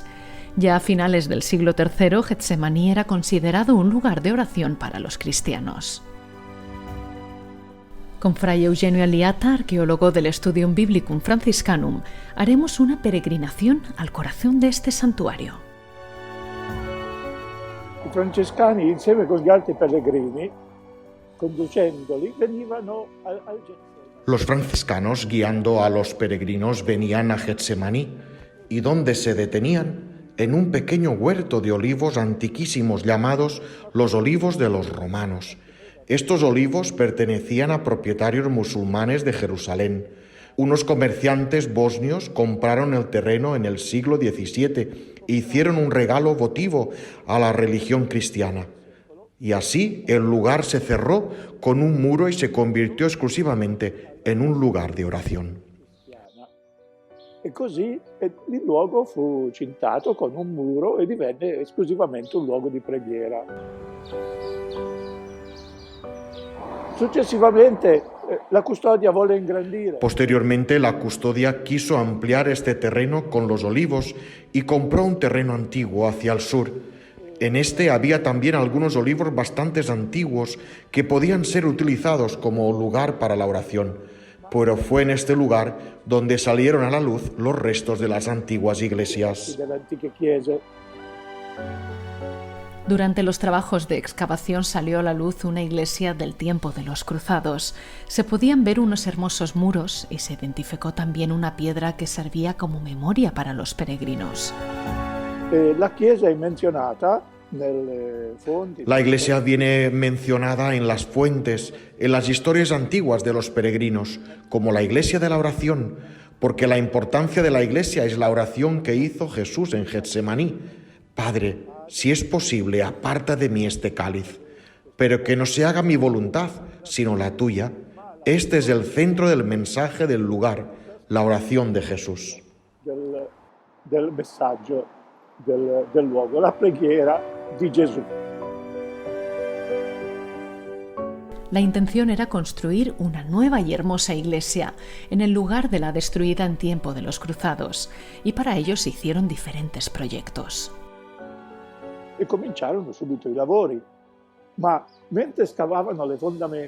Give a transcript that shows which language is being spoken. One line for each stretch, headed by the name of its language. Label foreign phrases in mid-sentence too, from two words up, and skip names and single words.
Spanish: Ya a finales del siglo III, Getsemaní era considerado un lugar de oración para los cristianos. Con Fray Eugenio Aliata, arqueólogo del Studium Biblicum Franciscanum, haremos una peregrinación al corazón de este santuario.
Italian: I francescani, insieme con gli altri pellegrini, conducendoli, venivano al Getsemani.
Spanish: Los franciscanos, guiando a los peregrinos, venían a Getsemaní, y donde se detenían, en un pequeño huerto de olivos antiquísimos llamados los olivos de los romanos. Estos olivos pertenecían a propietarios musulmanes de Jerusalén. Unos comerciantes bosnios compraron el terreno en el siglo XVII e hicieron un regalo votivo a la religión cristiana. Y así el lugar se cerró con un muro y se convirtió exclusivamente en un lugar de oración.
Italian: E così il luogo fu cintato con un muro e divenne esclusivamente un luogo di preghiera. Successivamente la custodia volle ingrandire.
Spanish: Posteriormente, la custodia quiso ampliar este terreno con los olivos y compró un terreno antiguo hacia el sur. En este había también algunos olivos bastante antiguos que podían ser utilizados como lugar para la oración, pero fue en este lugar donde salieron a la luz los restos de las antiguas iglesias. Durante los trabajos de excavación salió a la luz una iglesia del tiempo de los cruzados. Se podían ver unos hermosos muros y se identificó también una piedra que servía como memoria para los peregrinos.
Italian: La chiesa è menzionata nelle fonti.
Spanish: La iglesia viene mencionada en las fuentes, en las historias antiguas de los peregrinos, como la iglesia de la oración, porque la importancia de la iglesia es la oración que hizo Jesús en Getsemaní. Padre, si es posible, aparta de mí este cáliz, pero que no se haga mi voluntad, sino la tuya. Este es el centro del mensaje del lugar, la oración de Jesús.
Italian: Del messaggio del luogo, la preghiera di Gesù.
Spanish: La intención era construir una nueva y hermosa iglesia en el lugar de la destruida en tiempo de los cruzados, y para ello se hicieron diferentes proyectos.
Italian: E cominciarono subito i lavori, ma mentre scavavano le fondamenta.